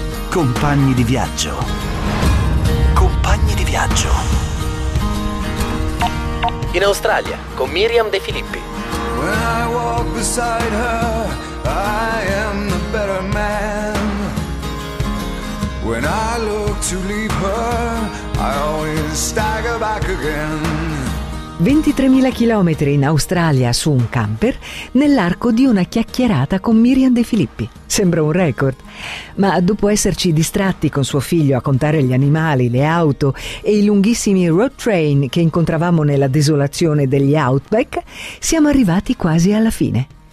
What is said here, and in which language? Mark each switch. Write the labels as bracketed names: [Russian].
[Italian] compagni di viaggio, compagni di viaggio. In Australia con Miriam De Filippi. [English] When I walk beside her, I am the better man. When I look to leave her, I always stagger back again. [Italian] 23.000 chilometri in Australia su un camper nell'arco di una chiacchierata con Miriam De Filippi. Sembra un record, ma dopo esserci distratti con suo figlio a contare gli animali, le auto e i lunghissimi road train che incontravamo nella desolazione degli outback, siamo arrivati quasi alla fine.